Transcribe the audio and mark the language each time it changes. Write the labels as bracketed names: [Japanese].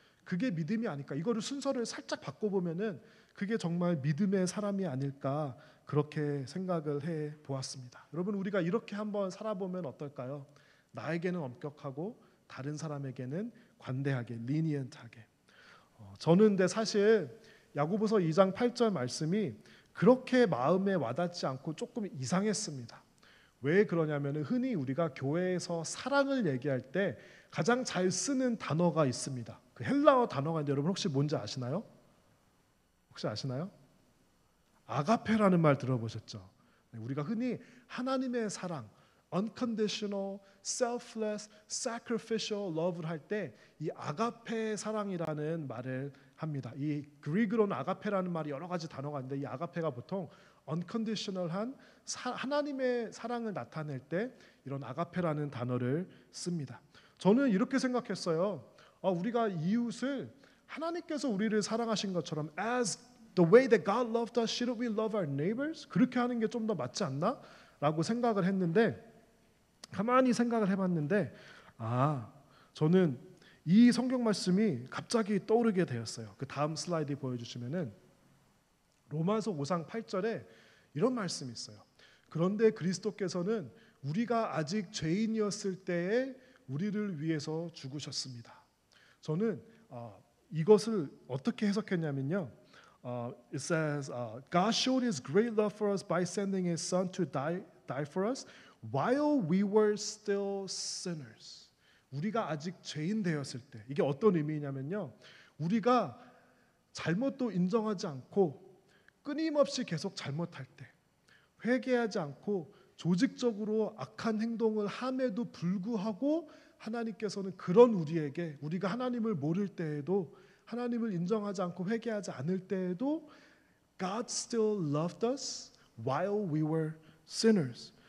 [Korean] 그게 믿음이 아닐까? 이거를 순서를 살짝 바꿔보면은 그게 정말 믿음의 사람이 아닐까 그렇게 생각을 해 보았습니다. 여러분 우리가 이렇게 한번 살아보면 어떨까요? 나에게는 엄격하고 다른 사람에게는 관대하게, 리니언트하게. 저는 근데 사실 야고보서 2장 8절 말씀이 그렇게 마음에 와닿지 않고 조금 이상했습니다. 왜 그러냐면 흔히 우리가 교회에서 사랑을 얘기할 때 가장 잘 쓰는 단어가 있습니다. 그 헬라어 단어가 있는데 여러분 혹시 뭔지 아시나요? 혹시 아시나요? 아가페라는 말 들어보셨죠? 우리가 흔히 하나님의 사랑, [English] unconditional, selfless, sacrificial love [Korean] 를 할 때 이 아가페 사랑이라는 말을 합니다. 이 그리그로는 아가페라는 말이 여러 가지 단어가 있는데 이 아가페가 보통 unconditional한 하나님의 사랑을 나타낼 때 이런 아가페라는 단어를 씁니다. 저는 이렇게 생각했어요. 우리가 이웃을 하나님께서 우리를 사랑하신 것처럼 [English] as the way that God loved us, shouldn't we love our neighbors? [Korean] 그렇게 하는 게 좀 더 맞지 않나? 라고 생각을 했는데 가만히 생각을 해봤는데 저는 이 성경 말씀이 갑자기 떠오르게 되었어요. 그 다음 슬라이드 보여주시면은 로마서 5장 8절에 이런 말씀이 있어요. 그런데 그리스도께서는 우리가 아직 죄인이었을 때에 우리를 위해서 죽으셨습니다. 저는 이것을 어떻게 해석했냐면요. [English] It says, God showed His great love for us by sending His Son to die for us while we were still sinners. [Korean] 우리가 아직 죄인 되었을 때 이게 어떤 의미냐면요. 우리가 잘못도 인정하지 않고 끊임없이 계속 잘못할 때 회개하지 않고 조직적으로 악한 행동을 함에도 불구하고 하나님께서는 그런 우리에게 우리가 하나님을 모를 때에도 하나님을 인정하지 않고 회개하지 않을 때에도 [English] God still loved us while we were sinners.